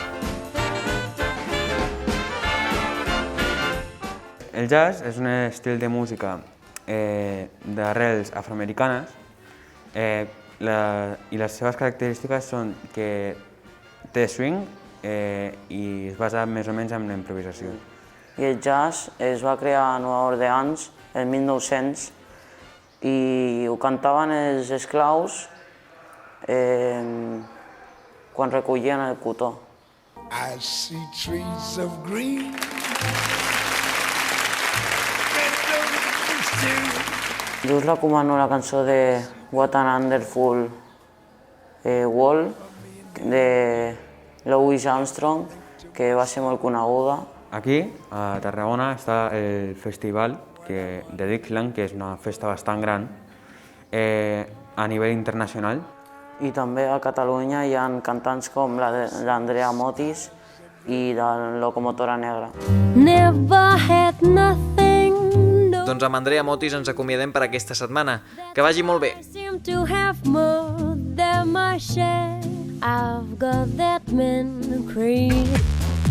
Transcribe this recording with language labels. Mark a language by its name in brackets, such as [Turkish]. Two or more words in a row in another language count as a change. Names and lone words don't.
[Catalan] El jazz és un estil de música d'arrels afroamericanes i les seves característiques són que té swing i es basa més o menys en la improvisació. I el jazz es va crear a Nova Orleans el 1900 i ho cantaven els esclaus quan recollien el cotó. [English] I see trees of green. [Catalan] Jo us recomano la cançó de What a Wonderful World de Louis Armstrong, que va ser molt coneguda. Aquí, a Tarragona, està el festival de Dixieland, que és una festa bastant gran a nivell internacional. I també a Catalunya hi ha cantants com l'Andrea Motis i la Locomotora Negra. [English] Never had nothing, no [Catalan] Doncs amb Andrea Motis ens acomiadem per aquesta setmana. Que vagi molt bé! [English] I've got that man creed.